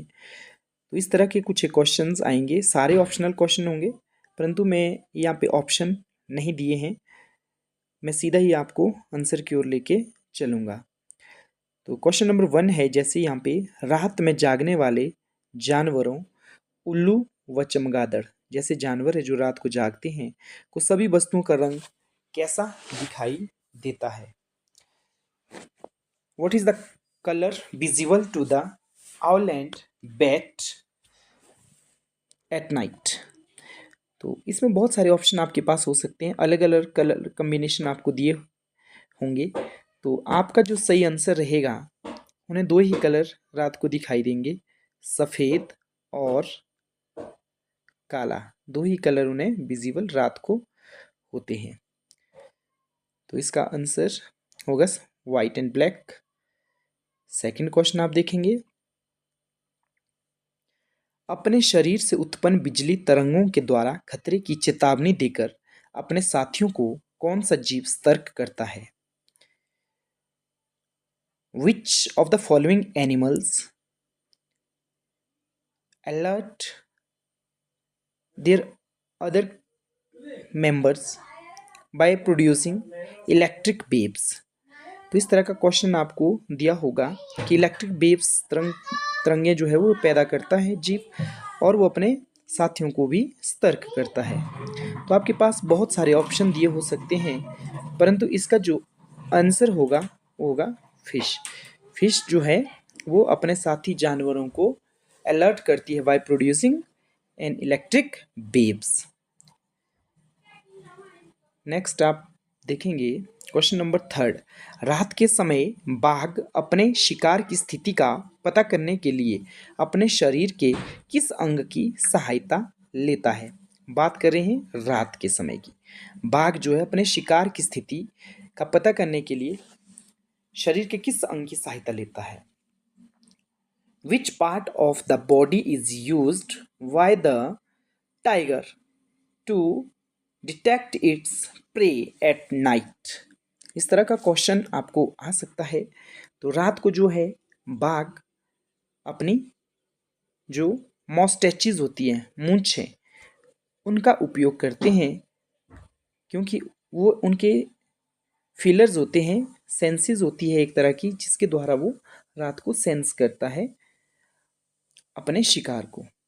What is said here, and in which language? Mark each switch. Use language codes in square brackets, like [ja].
[hi] तो इस तरह के कुछ क्वेश्चंस आएंगे, सारे ऑप्शनल क्वेश्चन होंगे, परंतु मैं यहाँ पे ऑप्शन नहीं दिए हैं, मैं सीधा ही आपको आंसर की ओर लेके चलूँगा। तो क्वेश्चन नंबर 1 है, जैसे यहाँ पे रात में जागने वाले जानवरों उल्लू व चमगादड़ जैसे जानवर है जो रात को जागते हैं, को सभी वस्तुओं का रंग कैसा दिखाई देता है? [en] What is the color visible to the owl and bat at night? [hi] तो इसमें बहुत सारे ऑप्शन आपके पास हो सकते हैं, अलग अलग कलर कम्बिनेशन आपको दिए होंगे। तो आपका जो सही आंसर रहेगा, उन्हें दो ही कलर रात को दिखाई देंगे, सफ़ेद और काला। दो ही कलर उन्हें विजिबल रात को होते हैं। तो इसका आंसर होगा [en] White and black. [hi] Second question आप देखेंगे, अपने शरीर से उत्पन्न बिजली तरंगों के द्वारा खतरे की चेतावनी देकर अपने साथियों को कौन सा जीव सतर्क करता है? [en] Which of the following animals alert their other members by producing electric waves? [hi] तो इस तरह का क्वेश्चन आपको दिया होगा कि इलेक्ट्रिक वेव्स तरंगे जो है वो पैदा करता है जीव, और वो अपने साथियों को भी सतर्क करता है। तो आपके पास बहुत सारे ऑप्शन दिए हो सकते हैं, परंतु इसका जो आंसर होगा वो होगा फिश। फिश जो है वो अपने साथी जानवरों को अलर्ट करती है [en] By producing an electric waves. [hi] Next आप देखेंगे क्वेश्चन नंबर 3, रात के समय बाघ अपने शिकार की स्थिति का पता करने के लिए अपने शरीर के किस अंग की सहायता लेता है? बात कर रहे हैं रात के समय की। बाघ जो है अपने शिकार की स्थिति का पता करने के लिए शरीर के किस अंग की सहायता लेता है? [en] Which part of the body is used by the tiger to detect its prey at night? [hi] इस तरह का क्वेश्चन आपको आ सकता है। तो रात को जो है बाघ अपनी जो मॉस्टैचेस होती हैं, मूंछें, उनका उपयोग करते हैं, क्योंकि वो उनके फीलर्स होते हैं, सेंसेस होती है एक तरह की, जिसके द्वारा वो रात को सेंस करता है अपने शिकार को।